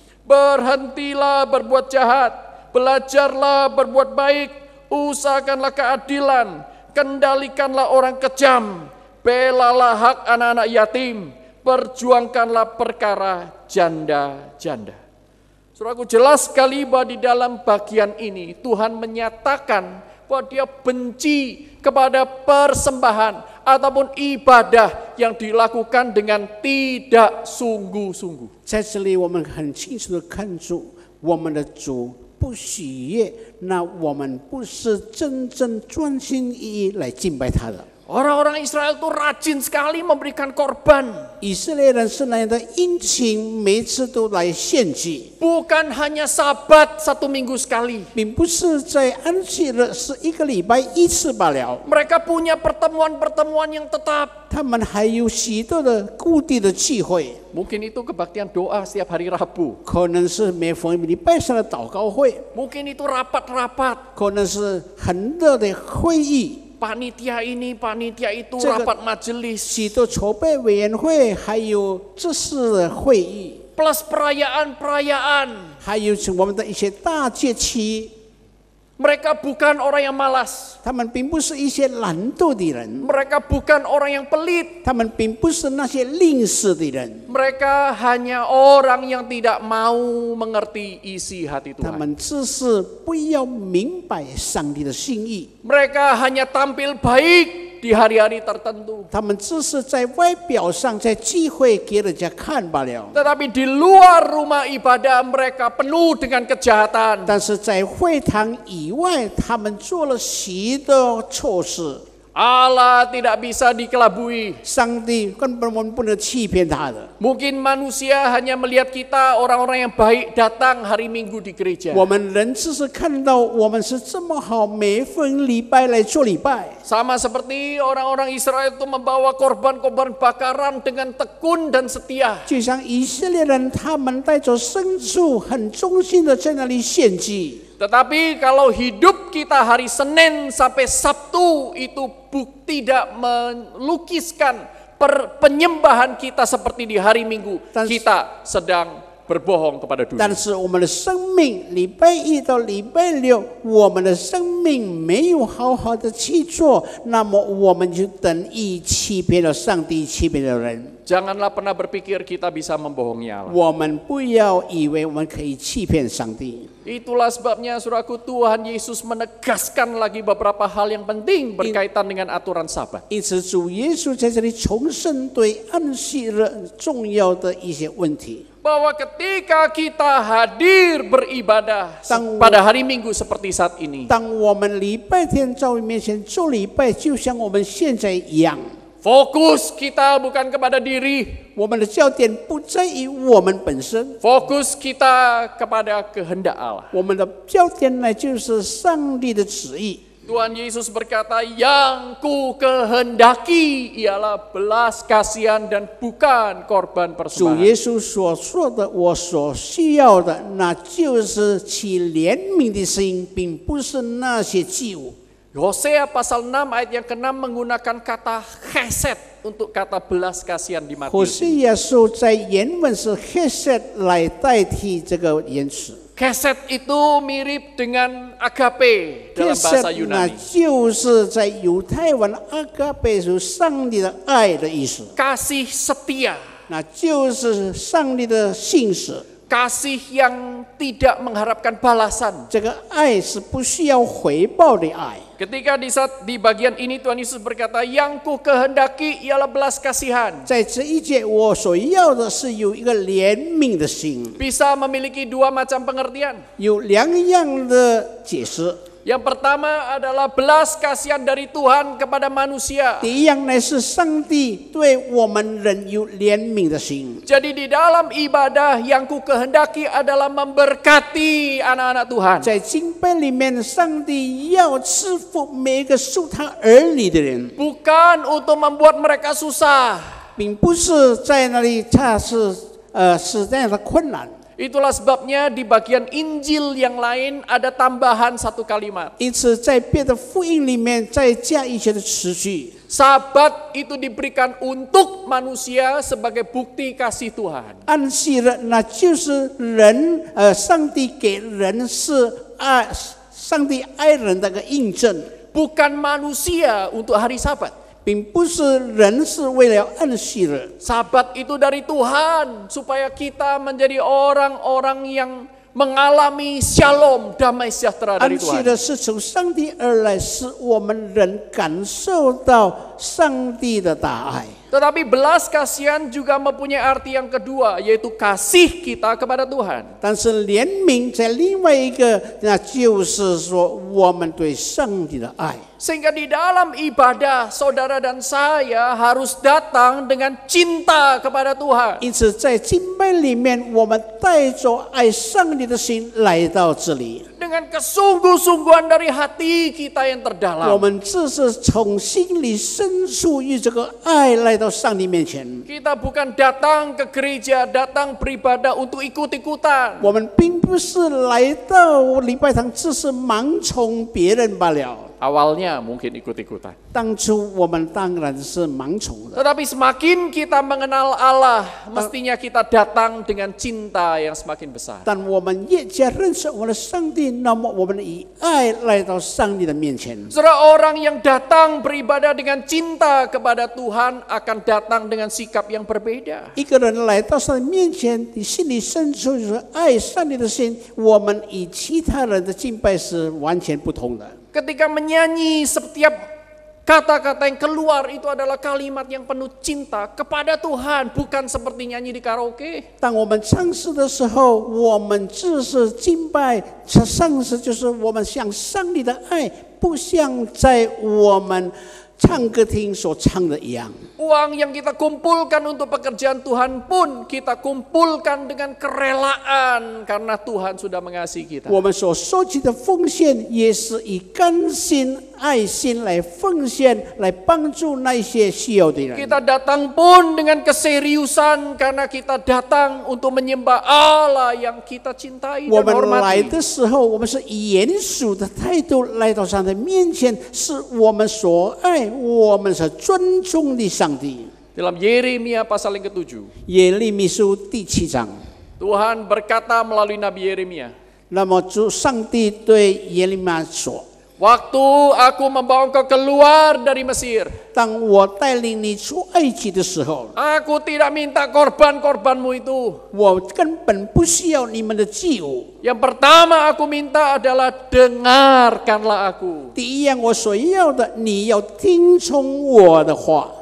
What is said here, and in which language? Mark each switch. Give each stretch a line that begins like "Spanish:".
Indonesian: Berhentilah berbuat jahat, belajarlah berbuat baik, usahakanlah keadilan, kendalikanlah orang kejam, belalah hak anak-anak yatim, perjuangkanlah perkara janda-janda. Saudaraku, jelas sekali bahwa di dalam bagian ini Tuhan menyatakan bahwa Dia benci kepada persembahan ataupun ibadah yang dilakukan dengan tidak sungguh-sungguh.
Chinese: 在这里，我们很清楚的看出，我们的主不喜悦，那我们不是真正专心意义来敬拜他的。
Indonesian: Orang-orang Israel itu rajin sekali memberikan korban.
Chinese: 以色列人是那样的殷勤，每次都来献祭，
Indonesian: Bukan hanya Sabat 1 minggu sekali.
Chinese: 并不是在安息日是1个礼拜1次罢了。
Indonesian: Mereka punya pertemuan-pertemuan yang tetap.
Chinese: 他们还有许多的固定的聚会，
Indonesian: Mungkin itu kebaktian doa setiap hari Rabu.
Chinese: 可能是每逢礼拜三的祷告会，
Indonesian: Mungkin itu rapat-rapat.
Chinese: 可能是很热的会议，
Indonesian: Panitia ini, panitia itu, Jaga- rapat majelis.
Chinese: 许多筹备委员会，还有这次的会议，
Indonesian: Plus perayaan-perayaan.
Chinese: 还有我们的一些大节期。
Indonesian: Mereka bukan orang yang malas.
Chinese: 他们并不是一些懒惰的人，
Indonesian: Mereka bukan orang yang pelit.
Chinese: 他们并不是那些吝啬的人，
Indonesian: Mereka hanya orang yang tidak mau mengerti isi hati
Chinese: 他
Indonesian: Tuhan.
Chinese: 们只是不要明白上帝的心意，
Indonesian: Mereka hanya tampil baik di hari-hari tertentu.
Chinese: 他们只是在外表上在聚会给人家看罢了，
Indonesian: Tetapi di luar rumah ibadah mereka penuh dengan kejahatan.
Chinese: 但是在会堂以外，他们做了许多错事。
Indonesian: Allah tidak bisa dikelabui.
Chinese: 上帝根本我们不能欺骗他的。
Indonesian: Mungkin manusia hanya melihat kita orang-orang yang baik datang hari Minggu di gereja.
Chinese: 我们人只是看到我们是这么好，每逢礼拜来做礼拜，
Indonesian: Sama seperti orang-orang Israel itu membawa korban-korban bakaran dengan tekun dan setia.
Chinese: 就像以色列人，他们带着牲畜，很忠心的在那里献祭。
Indonesian: Tetapi kalau hidup kita hari Senin sampai Sabtu itu tidak melukiskan penyembahan kita seperti di hari Minggu, kita sedang berbohong kepada
Chinese: 但
Indonesian: dunia.
Chinese: 是我们的生命，礼拜一到礼拜六，我们的生命没有好好的去做，那么我们就等于欺骗了上帝，欺骗了人。
Indonesian: Janganlah pernah berpikir kita bisa membohongi Allah.
Chinese: 我们不要以为我们可以欺骗上帝。
Indonesian: Itulah sebabnya saudaraku, Tuhan Yesus menegaskan lagi beberapa hal yang penting berkaitan dengan aturan Sabat.
Chinese: 因此，主耶稣在这里重申对安息日重要的一些问题。
Indonesian: Bahwa ketika kita hadir beribadah pada hari Minggu seperti saat ini,
Chinese: 当我们礼拜天在我面前做礼拜，就像我们现在一样，
Indonesian: fokus kita bukan kepada diri,
Chinese: 我们的焦点不在于我们本身，
Indonesian: fokus kita kepada kehendak Allah.
Chinese: 我们的焦点呢就是上帝的旨意。
Indonesian: Tuhan Yesus berkata, yang ku kehendaki ialah belas kasihan dan bukan korban
Chinese: 主
Indonesian: persembahan.
Chinese: 耶稣所说的，我所需要的，那就是其怜悯的心，并不是那些祭物。
Indonesian: Hosea pasal 6 ayat yang ke-6 menggunakan kata chesed untuk kata belas kasihan di
Chinese: 可
Indonesian: Matius.
Chinese: 是耶稣在原文是 hesed 来代替这个言辞。
Indonesian: Chesed itu mirip dengan agape dalam bahasa
Chinese: hesed 那
Indonesian: Yunani.
Chinese: 就是在犹太文阿嘎贝是上帝的爱的意思，
Indonesian: Kasih setia,
Chinese: 那就是上帝的信使。
Indonesian: kasih yang tidak mengharapkan balasan.
Chinese: 这个爱是不需要回报的爱。
Indonesian: Ketika di bagian ini Tuhan Yesus berkata, yang ku kehendaki ialah belas kasihan.
Chinese: 在这一节，我所要的是有一个怜悯的心，
Indonesian: Bisa memiliki dua macam pengertian.
Chinese: 有两样的解释。
Indonesian: Yang pertama adalah belas kasihan dari Tuhan kepada manusia.
Chinese: 第一样呢是上帝对我们人有怜悯的心。
Indonesian: Jadi di dalam ibadah yang ku kehendaki adalah memberkati anak-anak Tuhan.
Chinese: 在敬拜里面，上帝要赐福每一个属他儿女的人，
Indonesian: Bukan untuk membuat mereka susah.
Chinese: 并不是在那里他是这样的困难。
Indonesian: Itulah sebabnya di bagian Injil yang lain ada tambahan satu kalimat.
Chinese: 因此，在别的福音里面再加一些的词句。
Indonesian: Sabat itu diberikan untuk manusia sebagai bukti kasih Tuhan.
Chinese: 安息日，那就是人上帝给人是爱，上帝爱人的一个印证，
Indonesian: Bukan manusia untuk hari Sabat.
Chinese: 并不是人是为了安息日。
Indonesian: Sabat itu dari Tuhan supaya kita menjadi orang-orang yang mengalami shalom, damai sejahtera
Chinese: 安
Indonesian: dari
Chinese: 息
Indonesian: Tuhan.
Chinese: 日是从上帝而来，使我们人感受到上帝的大爱。
Indonesian: Tetapi belas kasihan juga mempunyai arti yang kedua, yaitu kasih kita kepada Tuhan.
Chinese: 但是怜悯在另外一个，那就是说我们对上帝的爱。
Indonesian: Sehingga di dalam ibadah, saudara dan saya harus datang dengan cinta kepada Tuhan.
Chinese: 因此，在敬拜里面，我们带着爱上帝的心来到这里。
Indonesian: Dengan kesungguh-sungguhan dari hati kita yang
Chinese: 我
Indonesian: terdalam.
Chinese: 们这是从心里深处与这个爱来到上帝面前。
Indonesian: Kita bukan datang ke gereja, datang beribadah untuk ikut-ikutan.
Chinese: 我们并不是来到礼拜堂，只是盲从别人罢了。
Indonesian: Awalnya mungkin ikut-ikutan.
Chinese: 当初我们当然是盲从的，
Indonesian: Tetapi semakin kita mengenal Allah, mestinya kita datang dengan cinta yang semakin besar.
Chinese: 但我们越加认识我们的上帝，那么我们以爱来到上帝的面前。
Indonesian: Saudara, orang yang datang beribadah dengan cinta kepada Tuhan akan datang dengan sikap yang berbeda.
Chinese: 一个人来到上帝面前，你心里深处就是爱上帝的心，我们与其他人的敬拜是完全不同的。
Indonesian: Ketika menyanyi, setiap kata-kata yang keluar itu adalah kalimat yang penuh cinta kepada Tuhan, bukan seperti nyanyi di karaoke.
Chinese: 当我们唱诗的时候，我们只是敬拜，唱诗就是我们向上帝的爱，不像在我们唱歌厅所唱的一样。
Indonesian: Uang yang kita kumpulkan untuk pekerjaan Tuhan pun kita kumpulkan dengan kerelaan karena Tuhan sudah mengasihi kita.
Chinese: 我们所收集的奉献，也是以甘心、爱心来奉献，来帮助那些需要的人。
Indonesian: Kita datang pun dengan keseriusan karena kita datang untuk menyembah Allah yang kita cintai
Chinese: 我
Indonesian: dan
Chinese: 们来
Indonesian: hormati.
Chinese: 的时候，我们是以严肃的态度来到上帝面前，是我们所爱，我们是尊重的上帝。
Indonesian: Dalam Yeremia pasal yang ke-7,
Chinese: 耶利米书第7章，
Indonesian: Tuhan berkata melalui Nabi Yeremia,
Chinese: 那么主上帝对耶利米说：
Indonesian: waktu aku membawa engkau keluar dari Mesir,
Chinese: 当我带领你出埃及的时候，
Indonesian: aku tidak minta korban-korbanmu itu.
Chinese: 我根本不需要你们的祭物。
Indonesian: Yang pertama aku minta adalah dengarkanlah aku.
Chinese: 第一样，我所要的，你要听从我的话，